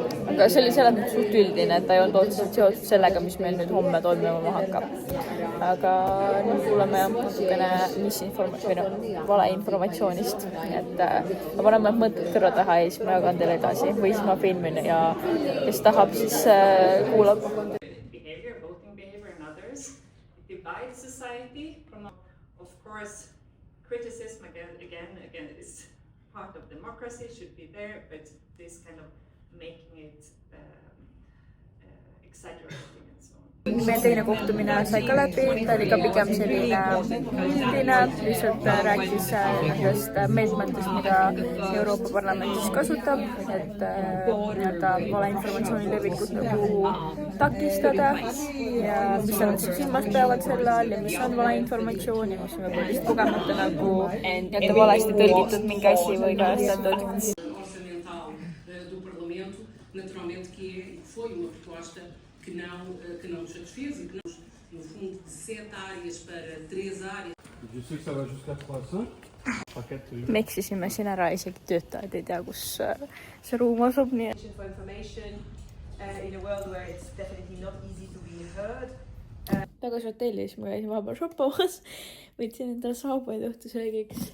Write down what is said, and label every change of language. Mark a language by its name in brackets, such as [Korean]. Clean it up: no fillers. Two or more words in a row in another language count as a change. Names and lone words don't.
[Estonian] Aga see oli selles mõttes suht üldine, et ta ei olnud otseselt seotud sellega, mis meil nüüd homme toimuma hakkab. Aga nüüd kuuleme natukene valeinformatsioonist, et ma panen mõtted kõrva taha ja siis ma jagan teile edasi või siis ma filmin ja kes tahab, siis kuulab. [English] Voting behavior and others divides society. Of course, criticism again is part of democracy, should be there, but this kind of making it exaggerating and so on. [Estonian] Meie teine kohtumine sai ka läbi, ta oli ka pigem selline üldine, lihtsalt rääkis nendest meetmetest, mida Euroopa Parlamendis kasutab, et valeinformatsiooni levikut nagu takistada ja mis nad silmas peavad selle all ja mis on valeinformatsioon ja mis on võib-olla lihtsalt kogemata nagu jätta valesti tõlgitud mingi asi või kajastatud. [Portuguese] Naturalmente que foi uma proposta que não nos satisfez e que nós, no fundo, de 7 áreas para 3 áreas. [Estonian] Me eksisime siin ära, isegi töötajad ei tea, kus see ruum asub. Tagasi hotellis ma käisin vahepeal shoppamas, võtsin endale saabuid õhtusöögiks.